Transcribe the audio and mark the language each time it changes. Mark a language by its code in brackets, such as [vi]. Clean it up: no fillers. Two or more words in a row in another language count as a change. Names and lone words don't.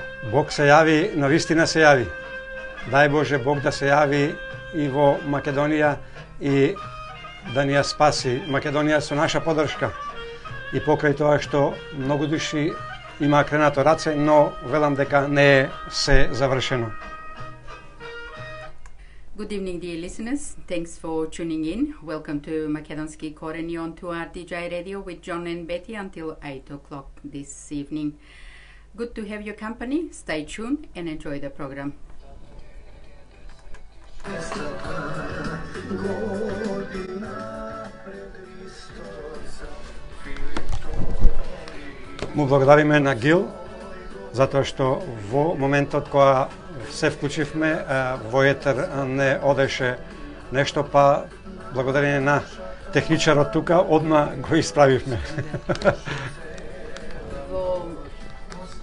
[mk] Бог се јави, навистина се јави. Дај Боже Бог да се јави и во Македонија и да ни ја спаси Македонија со наша поддршка. И покрај тоа што многу души има кренато раце, но велам дека не е се завршено. [en] Good evening, dear listeners. Thanks for tuning in. Welcome to Macedonski Koreni on 2RTJ Radio with John and Betty until 8 o'clock this evening. Good to have your company. Stay tuned and enjoy the program. [mk] Му благодариме на Гил затоа што во моментот кога се вклучивме во етер не одеше нешто, па благодарение на техничарот тука одма го исправивме.